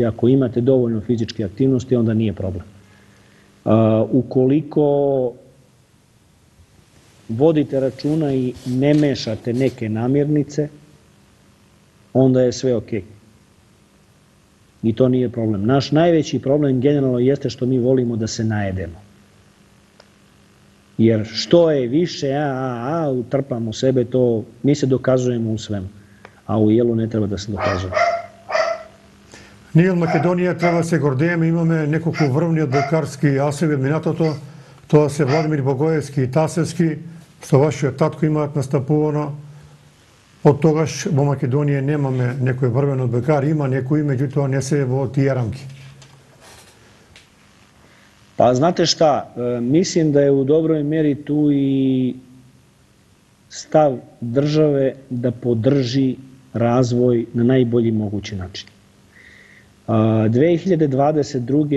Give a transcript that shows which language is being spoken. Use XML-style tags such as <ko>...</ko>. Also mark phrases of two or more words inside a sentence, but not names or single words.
<sr>Ako imate dovoljno fizičke aktivnosti, onda nije problem. Ukoliko vodite računa i ne mešate neke namirnice, onda je sve okej. I to nije problem. Naš najveći problem generalno jeste što mi volimo da se najedemo. Jer što je više utrpamo sebe, to mi se dokazujemo u svemu. A u jelu ne treba da se dokazuje.</sr> <mk>Ние од Македонија треба се гордееме, имаме неколку врвни одбојкарски асови од минатото. Тоа се Владимир Богоевски и Тасевски, со вашиот татко имаат настапувано. Од тогаш во Македонија немаме некој врвен одбојкар, има некои, меѓутоа не се во тие рамки.</mk> <sr>Pa znate šta, mislim da je u dobroj meri tu i stav države da podrži razvoj na najbolji mogući način. 2022.</sr>